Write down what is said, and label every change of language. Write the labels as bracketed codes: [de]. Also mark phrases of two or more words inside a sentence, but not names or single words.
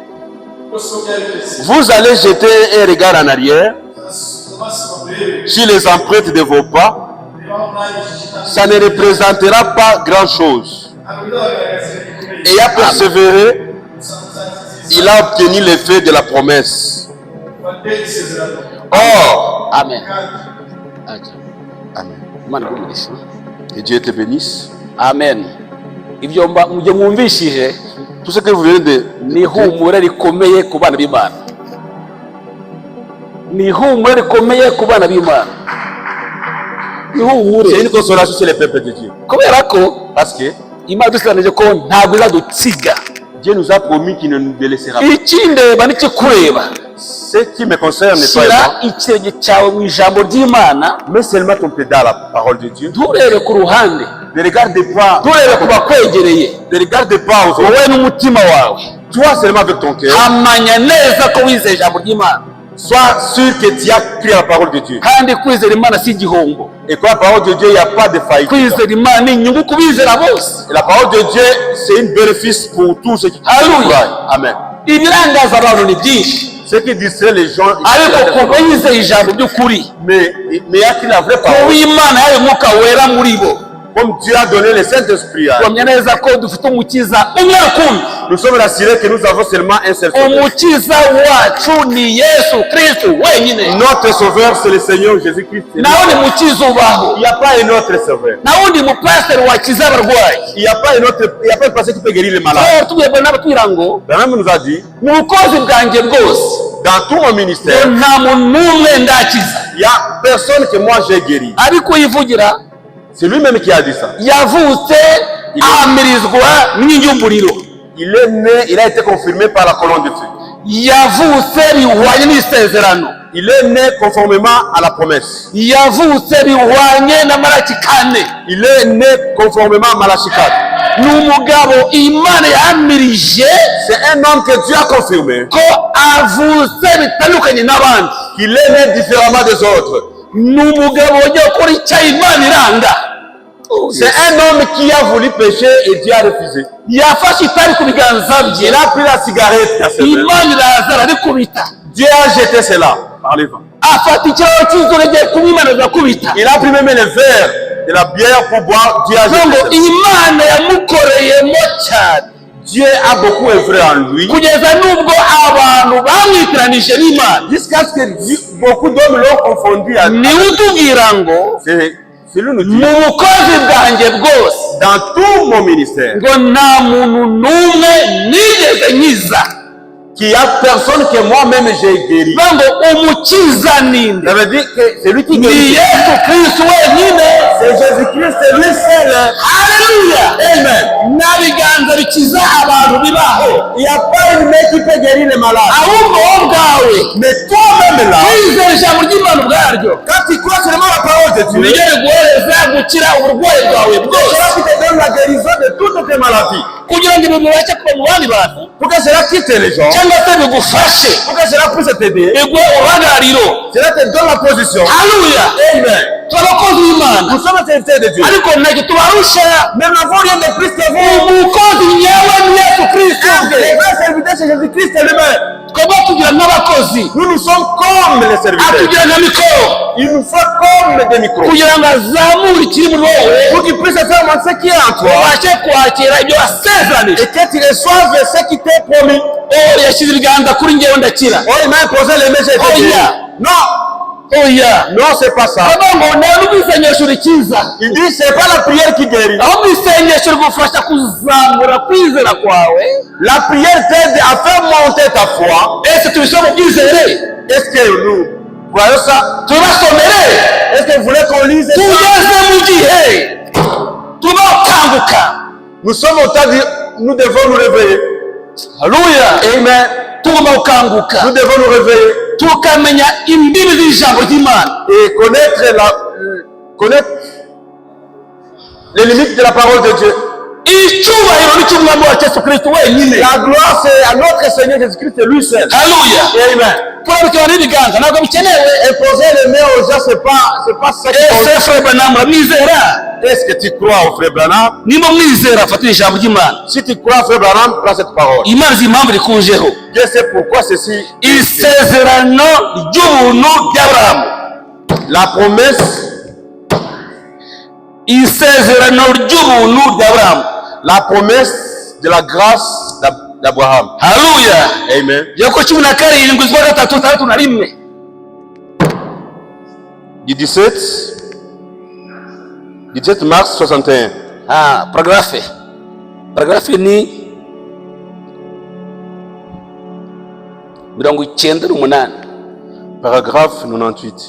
[fr] Vous allez jeter un regard en arrière sur les empreintes de vos pas. Ça ne représentera pas grand-chose. Et à persévérer, il a obtenu l'effet de la promesse. Or, amen. Amen. [rw] Imana igumugisha. [fr] Que Dieu te bénisse. Amen. [rw] Ibyo mujye mwumvishije [fr] Tout ce que vous venez de [rw] ni ihumure rikomeye ku bana b'Imana. Ni ihumure rikomeye ku bana b'Imana. [fr] c'est une consolation sur les peuples de Dieu. [rw] Kubera ko [fr] Parce que [rw] Imana dusanije ko ntabwo izadutsiga. [fr] Dieu nous a promis qu'il ne nous délaissera pas. [rw] Ikindeba n'ikikureba. [fr] Ce qui me concerne n'est pas [rw] Shyira ikirenge cyawe mu ijambo ry'Imana, [fr] mais seulement ton pied dans la parole de Dieu. [rw] nturebe ku ruhande, [fr] Ne regarde pas. [rw] nturebe ku bakwegereye, [fr] Ne regarde pas aux autres. [rw] wowe n'umutima wawe. [fr] Toi seulement avec ton cœur. [rw] Hamanya neza ko wizeye ijambo ry'Imana. [fr] Sois sûr que tu as cru à la parole de Dieu. [rw] Kandi kwizera Imana si igihombo. [fr] Et quand la parole de Dieu, il n'y a pas de faillite. [rw] Kwizera Imana ni inyungu ku bizera bose. [fr] Et la parole de Dieu, c'est un bénéfice pour tous ceux qui croient. Amen. [rw] Ibirangaza abantu ni byinshi, [fr] Ce qui distrait les gens, [rw] ariko kuba yizeye ijambo ry'ukuri, [fr] mais y a-t-il la vraie [rw] kuba [fr] parole? [rw] Imana yayo umwuka wera muri bo, [fr] Comme Dieu a donné le Saint-Esprit, [rw] tuhamya neza ko dufite umukiza umwe rukumbi. [fr] nous sommes rassurés que nous avons seulement un seul Sauveur. [rw] Umukiza wacu ni Yesu Kristo wenyine. [fr] Notre Sauveur, c'est le Seigneur Jésus-Christ. [rw] Naho ni mukiza ubaho. [fr] Il n'y a pas un autre Sauveur. [rw] Naho ndi mupasiteri wakiza abarwayi. [fr] Il n'y a pas un pasteur qui peut guérir les malades. [rw] Tubwirwa n'abatubwira ngo [fr] Branham nous a dit, [rw] mu bukozi bwanjye bwose [fr] dans tout mon ministère, [rw] nta muntu n'umwe ndakiza. [fr] il n'y a personne que moi j'ai guéri. [rw] Ariko yivugira [fr] C'est lui-même qui a dit ça. [rw] yavutse ahamirizwa n'inkingi y'umuriro. [fr] Il est né, il a été confirmé par la colonne de feu. [rw] Yavutse bihwanye n'isezerano. [fr] Il est né conformément à la promesse. [rw] Yavutse bihwanye na Malaki kane. [fr] Il est né conformément à Malachi 4. [rw] Ni umugabo Imana yahamirije [fr] C'est un homme que Dieu a confirmé [rw] ko avutse bitandukanye n'abandi. [fr] qu'il est né différemment des autres. [rw] Ni umugabo wagiye gukora icyo Imana iranga. [fr] C'est un homme qui a voulu pécher et Dieu a refusé. [rw] Yafashe itabi ku biganza bye, [fr] Il a pris la cigarette dans ses mains. [rw] Imana iraza arabikubita. [fr] Dieu a jeté cela par les vents. [rw] Afata ikirahure cy'inzoga agiye kunywa, Imana irakubita. [fr] Il a pris même le verre de la bière pour boire. Dieu a jeté [rw] Ngo [fr] cela. [rw] Imana yamukoreyemo cyane [fr] Dieu a beaucoup œuvré en lui. [rw] kugeza n'ubwo abantu bamwitiranije n'Imana. [fr] Jusqu'à ce que beaucoup d'hommes l'ont confondu à [rw] Niwe utubwira ngo [fr] C'est lui nous dit, [rw] mu bukozi bwanjye bwose [fr] dans tout mon ministère, [rw] ngo nta muntu n'umwe nigeze nkiza. [fr] qu'il n'y a personne que moi-même j'ai guéri. [rw] Ngo umukiza ninde? [fr] Ça veut dire que c'est lui qui [rw] Ni [fr] guérit. [rw] Yesu Kristo wenyine. [fr] C'est Jésus-Christ, c'est lui seul. Haleluya. Amen. [rw] Nta biganza bikiza abantu bibaho, [fr] Il n'y a pas une main qui peut guérir les malades. [rw] ahubwo wowe ubwawe [fr] Mais toi-même là, [rw] wizera ijambo ry'Imana ubwaryo [fr] quand tu crois seulement la parole de Dieu, [rw] niryo riguhereza gukira uburwayi bwawe [fr] c'est [rw] bwose, [fr] cela qui te donne la guérison de toutes tes maladies. [rw] kugira ngo ibintu bibashe kuba mu bandi bantu, [fr] Pour que cela quitte les gens, [rw] cyangwa se bigufashe, [fr] pour que cela puisse t'aider, [rw] biguhe uruhagarariro. [fr] cela te donne la position. Haleluya. Amen. [rw] Turi abakozi b'Imana, [fr] Nous sommes serviteurs de Dieu. [rw] ariko ntacyo tubarusha. [fr] Mais nous n'avons rien de plus que vous. [rw] Umukozi nyewe ni Yesu Kristo ubwe. [fr] Les vrais serviteurs, c'est Jésus-Christ lui-même. [rw] Twebwe tugira n'abakozi, [fr] Nous sommes comme les serviteurs. [rw] atugira na mikoro [fr] Il nous faut comme des micros. [rw] kugira ngo azamure ikiri muri wowe, [fr] Pour qu'il puisse faire ce qui est en toi. [rw] ubashe kwakira ibyo wasezeranije. [fr] Et que tu reçoives ce qui t'est promis. [rw] Yashyize ibiganza kuri njyewe ndakira. [fr] Oh, il m'a imposé les mains, j'ai Oh, été guéri. yeah. Non, Oya, non, c'est pas ça. [rw] avuga ngo nta n'ubwisengesho rikiza, [fr] Il dit, c'est pas la prière qui guérit. [rw] ahubwo isengesho rigufasha kuzamura kwizera kwawe. [fr] La prière t'aide à faire monter ta foi. [rw] Ese tubishyira mu bwizere, [fr] Est-ce que nous voyons ça? [rw] tubasomere. [fr] Est-ce que vous voulez qu'on lise ça? [rw] Tugeze mu gihe tubakanguka. [fr] Nous sommes au temps de... Nous devons nous réveiller. Haleluya. Amen. [rw] Tugomba gukanguka, [fr] Nous devons nous réveiller [rw] tukamenya imbibi z'ijambo ry'Imana, [fr] et connaître les limites de la parole de Dieu. [rw] icyubahiro ni cy'umwami wacu Yesu Kristo wenyine. [fr] La gloire, c'est à notre Seigneur Jésus-Christ, c'est lui seul. Haleluya. Amen. [rw] Kurabikana n'ibiganza ntabwo bikenewe. [fr] Imposer les mains aux gens, c'est pas ça qui compte. [rw] Ese Frere Branham uramwizera? [fr] Est-ce que tu crois au frère Branham? [rw] Niba mwizera fatira ijambo ry'Imana. [fr] Si tu crois au frère Branham, prends cette parole. [rw] Imana izi impamvu rikujeho. [fr] Dieu sait pourquoi ceci. [rw] Isezerano ry'ubuntu ry'Aburahamu. [fr] La promesse, [rw] Isezerano ry'ubuntu ry'Aburahamu. [fr] la promesse de la grâce d'Abraham. Haleluya. Amen. [rw] Yakobo 17:3-1. [fr] Du 17 mars 61. [rw] Paragraphe ni 98. [fr] Paragraphe 98.